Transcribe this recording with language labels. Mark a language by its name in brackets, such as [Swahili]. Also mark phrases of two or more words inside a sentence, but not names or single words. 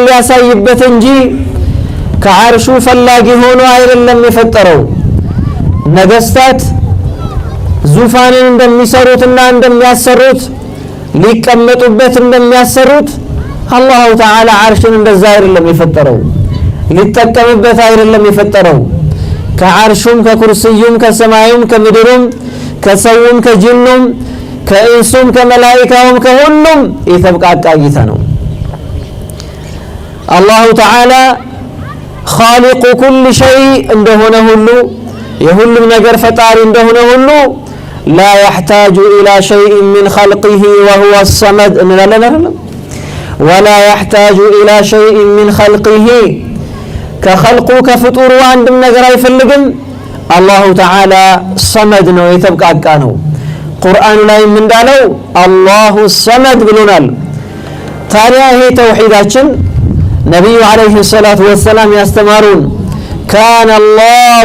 [Amharic] ሊያሳይበት እንጂ ከዓርሹ ፈላጊ ሆኖ አይደለም የፈጠረው። ነገስታት ዙፋንን እንደሚሰሩትና እንደሚያሰሩት ሊቀመጡበት እንደሚያሰሩት [Arabic] الله تعالى [Amharic] ዓርሽን እንደዛ አይደለም የፈጠረው። ሊጠቀምበት አይደለም የፈጠረው። ከዓርሹም ከኩርሲዩም ከሰማዩም ከምድሩም ከሰውም ከጅኑም ከእንሱም ከመላኢካውም ከሁሉም የተብቃቃ ጌታ ነው። [Arabic] الله تعالى خالق كل شيء [Amharic] እንደሆነ ሁሉ የሁሉም ነገር ፈጣሪ እንደሆነ ሁሉ ላ [Arabic] يحتاج إلى شيء من خلقه وهو الصمد [Amharic] እንላለን አይደለም? [Arabic] ولا يحتاج إلى شيء من خلقه [Amharic] ከኸልቁ ከፍጡሩ አንድም ነገር አይፈልግም። [Arabic] الله تعالى [Amharic] ሰመድ ነው፣ የተብቃቃ ነው። ቁርአኑ ላይም እንዳለው [Arabic] الله صمد [Amharic] ብሎናል። ታዲያ ይሄ ተውሂዳችን ነቢዩ [Arabic] عليه الصلاة والسلام [Amharic] ያስተማሩን [Arabic] كان الله